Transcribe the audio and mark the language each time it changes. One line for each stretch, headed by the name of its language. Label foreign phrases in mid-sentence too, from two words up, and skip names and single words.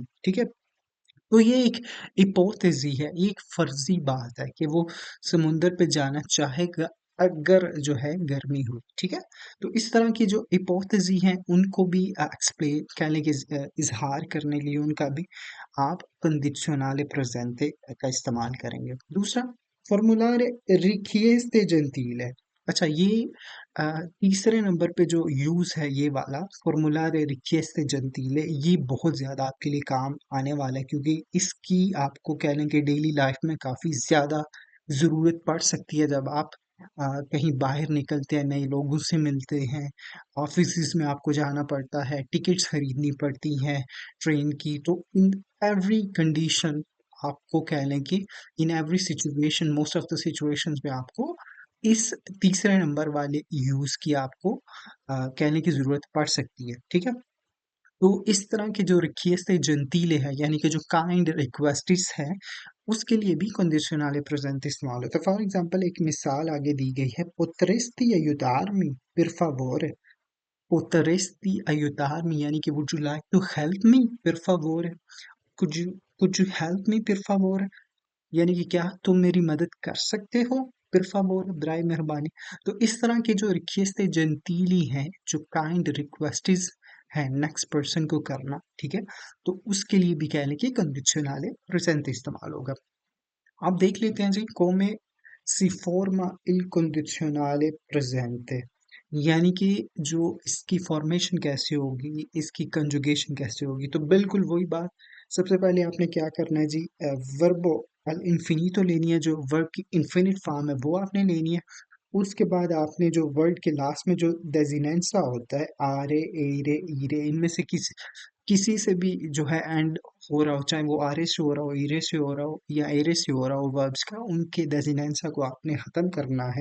Hindi: ठीक है, तो ये एक हिपोथेसी है, ये एक फर्जी बात है कि वो समुंदर पे जाना चाहेगा अगर जो है गर्मी हो। ठीक है, तो इस तरह की जो हिपोथेसी हैं उनको भी एक्सप्लेन कहने के इजहार करने के लिए उनका भी आप
English: conditional presente
Hindi: का इस्तेमाल करेंगे।
Italian: दूसरा, formulare richieste gentile.
Hindi: अच्छा, ये तीसरे नंबर पे जो यूज है ये वाला
Italian: formulare richieste gentile,
Hindi: ये बहुत ज्यादा आपके लिए काम आने वाला है क्योंकि इसकी आपको कह लें कि
English: daily life
Hindi: में काफी ज्यादा जरूरत पड़ सकती है जब आप कहीं बाहर निकलते हैं, नए लोगों से मिलते हैं, ऑफिस में आपको जाना पड़ता है, टिकट्स खरीदनी पड़ती हैं ट्रेन की, तो
English: in every condition
Hindi: आपको कह लें कि
English: in every situation, most of the situations
Hindi: में आपको इस तीसरे नंबर वाले यूज की आपको कहने की जरूरत पड़ सकती है। ठीक है, तो इस तरह के जो
Italian: richieste gentili
Hindi: है, यानी कि जो
English: kind requests
Hindi: है, उसके लिए भी
English: conditional present
Hindi: इस्तेमाल होता है।
English: for example,
Hindi: एक मिसाल आगे दी गई है,
Italian: potresti aiutarmi per favore। potresti aiutarmi
Hindi: यानी कि
English: would you like to help me
Italian: per favore,
English: could you help me
Italian: per favore,
Hindi: यानी कि क्या तुम मेरी मदद कर सकते हो,
Italian: per favore
Hindi: बराए मेहरबानी। तो इस तरह के जो
Italian: richieste gentili
Hindi: हैं, जो
English: kind requests
Hindi: है
English: next person
Hindi: को करना, ठीक है, तो उसके लिए भी कह लें कि
English: conditional present
Hindi: इस्तेमाल होगा। आप देख लेते हैं जी,
Italian: come si forma il condizionale presente,
Hindi: यानी कि जो इसकी फॉर्मेशन कैसे होगी, इसकी कंजुगेशन कैसे होगी। तो बिल्कुल वही बात, सबसे पहले आपने क्या करना है जी,
Italian: verbo all'infinito
Hindi: लेनी है, जो वर्ब की
English: infinite form
Hindi: है वो आपने लेनी है। उसके बाद आपने जो वर्ड के लास्ट में जो डेजिनेंसा होता है,
Italian: are ere ire,
Hindi: इनमें से किसी से भी जो है एंड हो रहा हो, चाहे वो आरे से हो रहा हो, ईरे से हो रहा हो या एरे से हो रहा हो वर्ब्स का, उनके डेजिनेंसा को आपने खत्म करना है।